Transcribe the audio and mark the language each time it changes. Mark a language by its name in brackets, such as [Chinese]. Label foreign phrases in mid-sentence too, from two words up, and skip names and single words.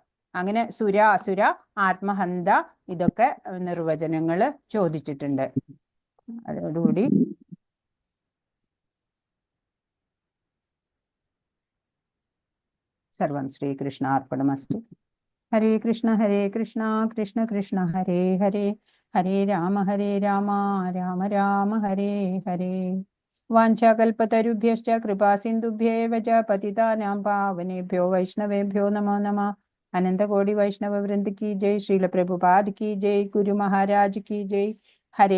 [Malayalam] അങ്ങനെ സുര, അസുര, ആത്മഹന്ത, ഇതൊക്കെ നിർവചനങ്ങൾ ചോദിച്ചിട്ടുണ്ട്. അതോടുകൂടി [Sanskrit] സർവം ശ്രീകൃഷ്ണാർപ്പണമസ്തു. ഹരേ കൃഷ്ണ കൃഷ്ണ കൃഷ്ണ ഹരേ ഹരേ, ഹരേ രാമ രാമ രാമ ഹരേ ഹരേ. വാഞ്ചാകൽപതരുഭ്യശ്ച കൃപാസിന്ധുഭ്യേവ ച പതിതാനാം പാവനേഭ്യോ വൈഷ്ണവേഭ്യോ നമോ നമഃ. [Hindi] अनंतकोटि वैष्णव वृंद की जय। श्रील प्रभुपाद की जय. गुरु महाराज की जय। हरे